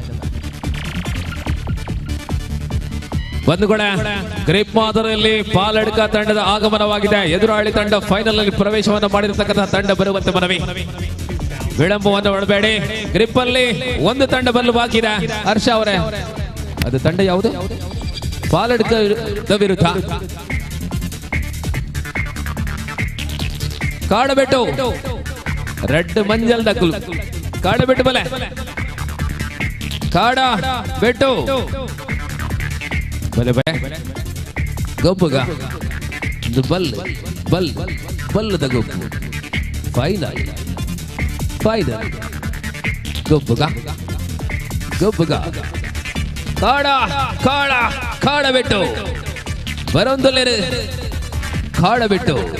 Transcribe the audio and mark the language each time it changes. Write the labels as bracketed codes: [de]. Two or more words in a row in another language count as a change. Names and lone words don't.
[kn] ಬಂಧುಗಳ ಗ್ರಿಪ್ ಮಾದರಿಯಲ್ಲಿ ಪಾಲಡ್ಕ ತಂಡದ ಆಗಮನವಾಗಿದೆ. ಎದುರಾಳಿ ತಂಡ ಫೈನಲ್ ನಲ್ಲಿ ಪ್ರವೇಶವನ್ನು ಮಾಡಿರತಕ್ಕಂತಹ ತಂಡ ಬರುವಂತೆ ಮನವಿ. ವಿಳಂಬವನ್ನು ಮಾಡಬೇಡಿ. ಗ್ರಿಪ್ ಅಲ್ಲಿ ಒಂದು ತಂಡ ಬರಲು ಬಾಕಿ ಇದೆ. ಹರ್ಷ ಅವರೇ, ಅದು ತಂಡ ಯಾವುದು? ಪಾಲಡ್ಕದ ವಿರುದ್ಧ ಕಾಡಬೆಟ್ಟು ರೆಡ್ ಮಂಜಲ್ ದಕ್ಕಲು ಕಾಡಬೆಟ್ಟು ಬಲೆ [tcy] ಕಾಡ ಬೆಟ್ಟು ಬಲೆ ಬಲೆ ಗೊಬ್ಬುಗ ಬಲ್ ಬಲ್ ಬಲ್ಲದ ಗೊಬ್ಬು ಫೈನಲ್ ಫೈನಲ್ ಗೊಬ್ಬುಗ ಗೊಬ್ಬುಗ ಕಾಡ ಕಾಡ ಕಾಡಬೆಟ್ಟು ಬರೊಂದೊಲ್ಲೆ ಕಾಡಬೆಟ್ಟು